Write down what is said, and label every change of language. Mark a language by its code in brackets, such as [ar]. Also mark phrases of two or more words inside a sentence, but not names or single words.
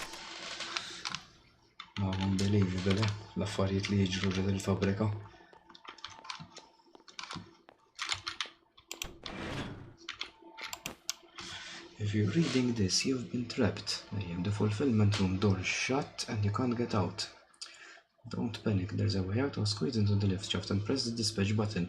[mt] Unbelievable, l-affarijiet li jiġru ġod il-fabbrika. [en] If you're reading this, you've been trapped. The fulfillment room door is shut and you can't get out. Don't panic, there's a way out. Or squeeze into the lift shaft and press the dispatch button.